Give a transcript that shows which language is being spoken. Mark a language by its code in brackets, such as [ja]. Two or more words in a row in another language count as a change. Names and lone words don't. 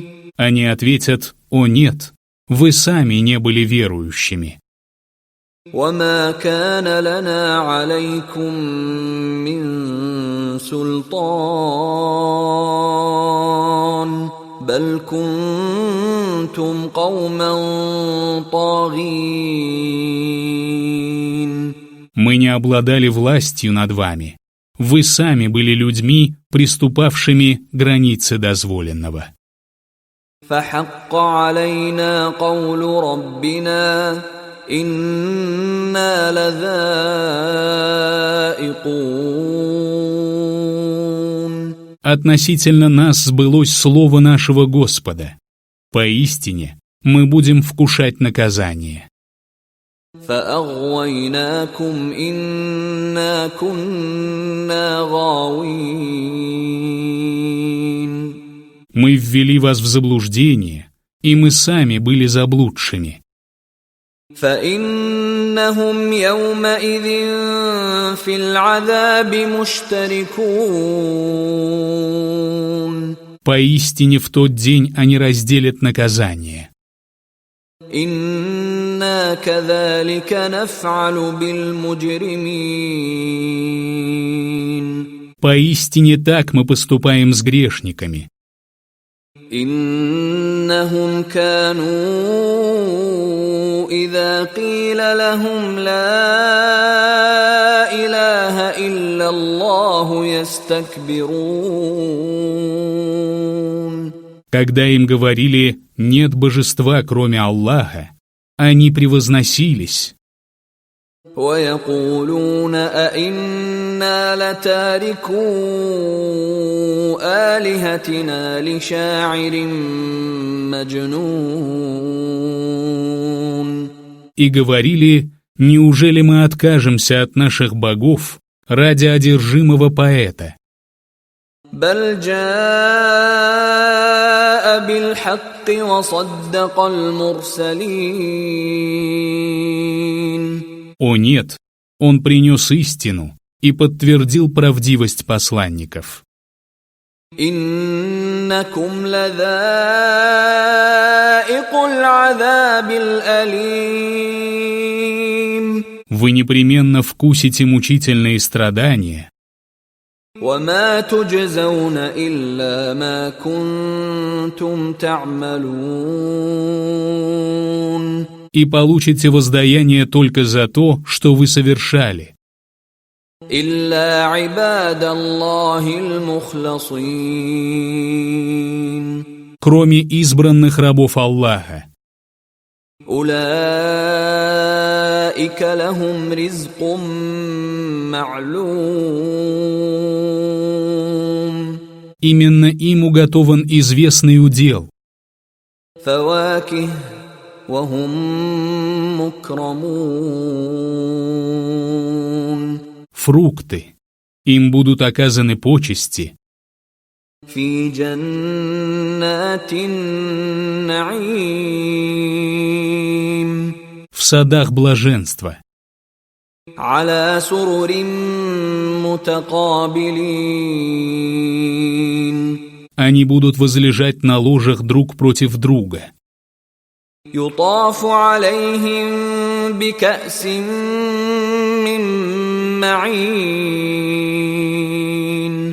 [ru] Они ответят: о нет, вы сами не были верующими. [ar] وما كان لنا عليكم من سلطان بل كنتم قوما طاغين [ru] Мы не обладали властью над вами. Вы сами были людьми, приступавшими границы дозволенного. [ar] فحق علينا قول ربنا إنا لذائقون [ru] Относительно нас сбылось слово нашего Господа. Поистине, мы будем вкушать наказание. [ar] فأغويناكم إنا كنا غاوين [ru] Мы ввели вас в заблуждение, и мы сами были заблудшими. [ar] فإنهم يومئذ في العذاب مشتركون [ru] Поистине в тот день они разделят наказание. [ar] إنا كذلك نفعل بالمجرمين [ru] Поистине так мы поступаем с грешниками. [ar] إنهم كانوا إذا قيل لهم لا إله إلا الله يستكبرون [ru] Когда им говорили: нет божества, кроме Аллаха, они превозносились. [ar] ويقولون أئنا لتاركو آلهتنا لشاعر مجنون [ru] И говорили: неужели мы откажемся от наших богов ради одержимого поэта? [ar] بل جاء بالحق وصدق المرسلين [ru] О нет, он принес истину и подтвердил правдивость посланников. [ar] إنكم لذائق العذاب الأليم [ru] Вы непременно вкусите мучительные страдания, [ar] وما تجزون إلا ما كنتم تعملون [ru] и получите воздаяние только за то, что вы совершали. [ar] إلا عباد الله المخلصين [ru] Кроме избранных рабов Аллаха. [ar] أولئك لهم رزق معلوم [ru] Именно им уготован известный удел. [ar] فواكه وهم مكرمون [ru] Фрукты. Им будут оказаны почести. [ar] في جنات النعيم [ru] в садах блаженства. [ar] على سرر متقابلين [ru] Они будут возлежать на ложах друг против друга. [ar] يطاف عليهم بكأس من معين